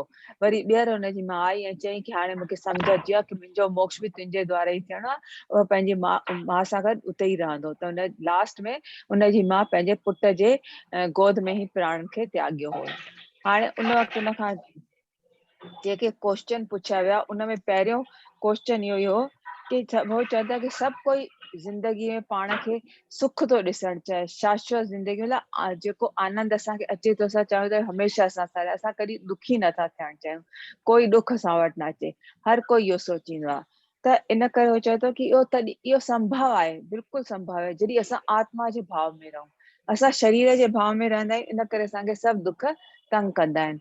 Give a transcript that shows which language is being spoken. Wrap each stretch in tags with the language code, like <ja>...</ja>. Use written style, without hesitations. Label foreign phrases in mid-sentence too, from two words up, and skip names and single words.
<sd>वरी ॿीहर हुनजी माउ आई ऐं चयईं कि हाणे मूंखे सम्झ अची वियो कि मुंहिंजो मोक्ष बि तुंहिंजे द्वारा ई थियणो आहे। उहो पंहिंजी माउ सां गॾु उते ई रहंदो। त हुन लास्ट में हुनजी माउ पंहिंजे पुट जे गोद में ई प्राण खे त्यागियो हो। हाणे उन वक़्तु उन खां जेके क्वेश्चन पुछिया विया उन में पहिरियों क्वेश्चन इहो ई हो कि हो चवंदा कि सभु कोई ज़िंदगी में पाण खे सुख थो ॾिसणु चाहे, शाश्वत ज़िंदगी मतलब जेको आनंद असांखे अचे थो असां चाहियूं था हमेशह असां सां रहे। असां कॾहिं दुखी नथा थियणु चाहियूं, कोई दुख असां वटि न अचे। हर कोई इहो सोचींदो आहे। त इन करे हो चए थो कि इहो संभव आहे, बिल्कुलु संभव आहे जॾहिं असां आत्मा जे भाव में रहूं। असां शरीर जे भाव में रहंदा आहियूं इन करे असांखे सभु दुख तंग कंदा आहिनि।</sd>